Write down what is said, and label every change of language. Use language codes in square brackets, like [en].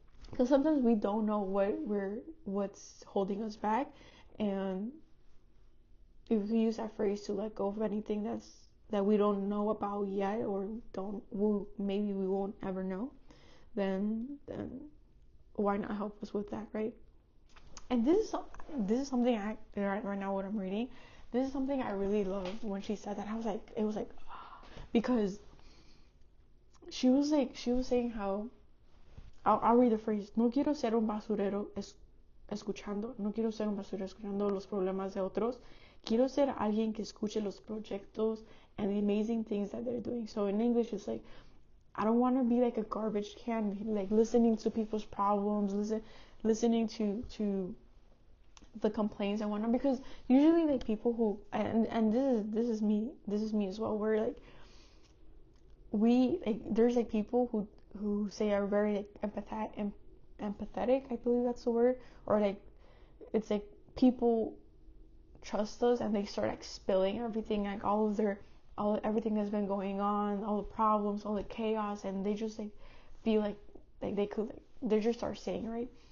[en] Because sometimes we don't know what's holding us back, and if we use that phrase to let go of anything that we don't know about yet, or maybe we won't ever know, then why not help us with that, right? And this is something right now what I'm reading. This is something I really loved when she said that. It was like because she was saying how I'll read the phrase. [es] No quiero ser un basurero escuchando los problemas de otros. Quiero ser alguien que escuche los proyectos [en] and the amazing things that they're doing. So in English, it's like, I don't want to be like a garbage can, like listening to people's problems, listening to the complaints and whatnot. Because usually, like people who and this is me as well. We're like there's like people who say are very like empathetic, I believe that's the word, or like it's like people trust us and they start like spilling everything, like everything that's been going on, all the problems, all the chaos, and they just like feel like they could they just start saying, right?